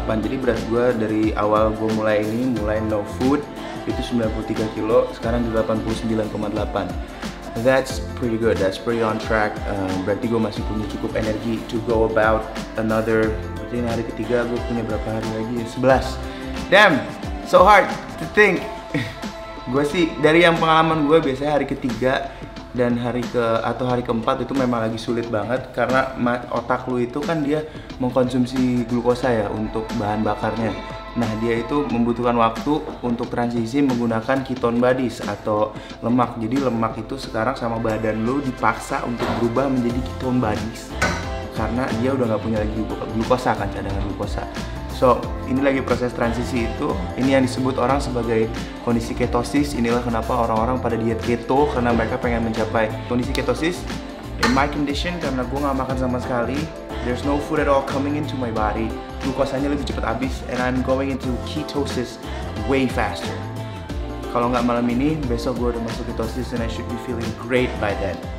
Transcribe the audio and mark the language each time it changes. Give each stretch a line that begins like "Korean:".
Indonesian: Jadi berat gue dari awal gue mulai no food itu 93 kilo, sekarang di 89,8.
English: That's pretty good, that's pretty on track.
Indonesian: Berarti gue masih punya cukup energi
English: to go about another.
Indonesian: Berarti ini hari ketiga, gue punya berapa hari lagi? 11.
English: Damn, so hard to think.
Indonesian: Gue sih dari yang pengalaman gue biasanya hari ketiga dan hari keempat itu memang lagi sulit banget karena otak lu itu kan dia mengkonsumsi glukosa ya untuk bahan bakarnya. Nah, dia itu membutuhkan waktu untuk transisi menggunakan ketone bodies atau lemak. Jadi lemak itu sekarang sama badan lu dipaksa untuk berubah menjadi ketone bodies karena dia udah nggak punya lagi glukosa kan, cadangan glukosa. So, ini lagi proses transisi itu. Ini yang disebut orang sebagai kondisi ketosis. Inilah kenapa orang-orang pada diet keto, karena mereka pengen mencapai kondisi ketosis.
English: In my condition,
Indonesian: karena gue nggak makan sama sekali,
English: there's no food at all coming into my body.
Indonesian: Glukosanya lebih cepat habis,
English: and I'm going into ketosis way faster.
Indonesian: Kalau nggak malam ini, besok gue udah masuk ketosis,
English: and I should be feeling great by then.